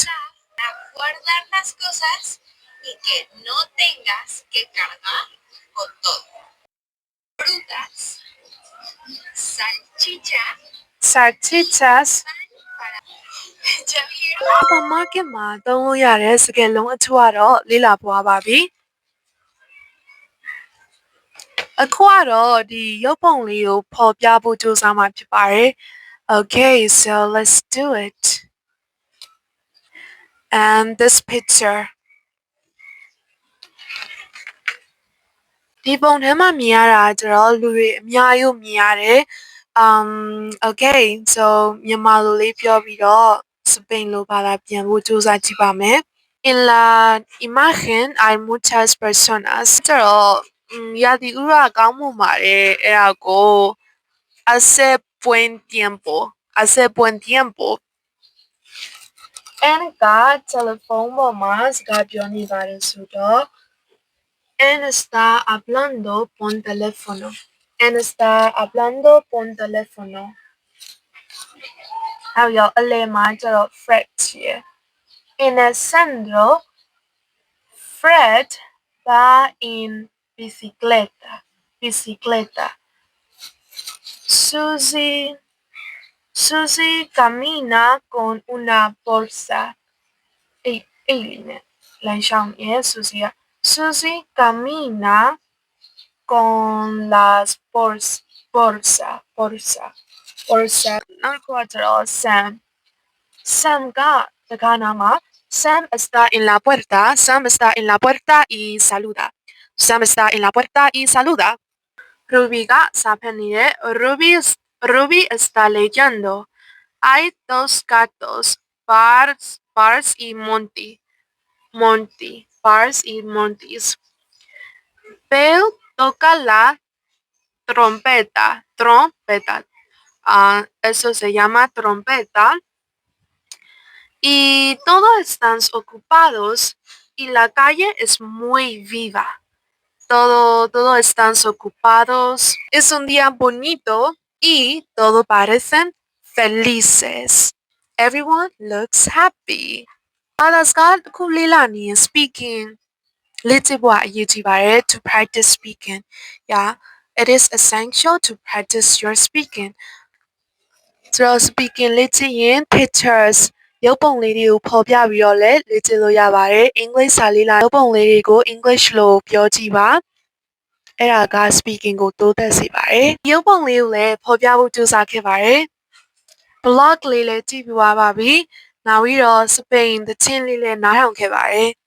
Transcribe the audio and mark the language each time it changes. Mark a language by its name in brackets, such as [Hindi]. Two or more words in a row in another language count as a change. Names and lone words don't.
[Spanish] guardar las cosas y que no tengas que cargar con todo. Frutas, [Burmese] salchichas supermarket မှာသုံးလို့ရတဲ့စကားလုံးအချို့ကတော့လေ့လာပွားပါပြီအခုကတော့ဒီရုပ်ပုံလေးကိုဖော်ပြဖို့ကြိုးစားမှာဖြစ်ပါတယ် [English] Okay so let's do it and this picture [Burmese] ဒီပုံထဲမှာမြင်ရတာကျတော့လူတွေအများကြီးမြင်ရတယ် [English] okay so [Burmese] မြန်မာ လိုလေးပြောပြီးတော့စပိန်လိုဘာသာပြန်ဖို့ကြိုးစားကြည့်ပါမယ် [Spanish] En la imagen hay muchas personas [Burmese] ကျတော့ရာသီဥတုကောင်းမှုပါတယ်အဲ့ဒါကို [Spanish] hace buen tiempo [Burmese] and က telephone ပေါ်မှာစကားပြောနေပါတယ်ဆိုတော့ [Spanish] En está hablando por teléfono. [Burmese] En está hablando por teléfono. [Spanish] 还有 [Burmese] အလယ်မှာကျတော့ Fred ရှိရယ် [Spanish] En el centro Fred va en bicicleta. Susie camina con una bolsa. [Burmese] အဲ့လေးနဲ့လမ်းရှောင်ရယ် [Spanish] Susie camina con las bolsa [Burmese] နောက်တစ်ခုကကျတော့ Sam ကတကားနာမှာ [Spanish] Sam está en la puerta y saluda [Burmese] Ruby ကစာဖတ်နေတယ် [Spanish] Ruby está leyendo hay dos gatos Bars y Monty Bill toca la trompeta eso se llama trompeta y todos están ocupados y la calle es muy viva todos están ocupados es un día bonito y todos parecen felices [English] everyone looks happy [Spanish] ဘာသာစကား [Burmese] တစ်ခုလေ့လာနေရင် speaking လေ့ကျင့်ဖို့အရေးကြီးပါတယ် [English] to practice speaking yeah it is essential to practice your speaking ဆို [Burmese] တော့ speaking လေ့ကျင့်ရင် pictures ရုပ်ပုံလေးတွေကိုဖော်ပြပြီးတော့လည်းလေ့ကျင့်လို့ရပါတယ် English စာလေ့လာရုပ်ပုံလေးတွေကို English လိုပြောကြည့်ပါအဲ့ဒါက speaking ကိုတိုးတက်စေပါတယ်ရုပ်ပုံလေးကိုလည်းဖော်ပြဖို့ကြိုးစားခဲ့ပါတယ် blog လေးလည်းကြည့်ပြီးသွားပါပြီနောက်ပြီးတော့စပိန်သချင်းလေးလည်းနားထောင်ခဲ့ပါတယ်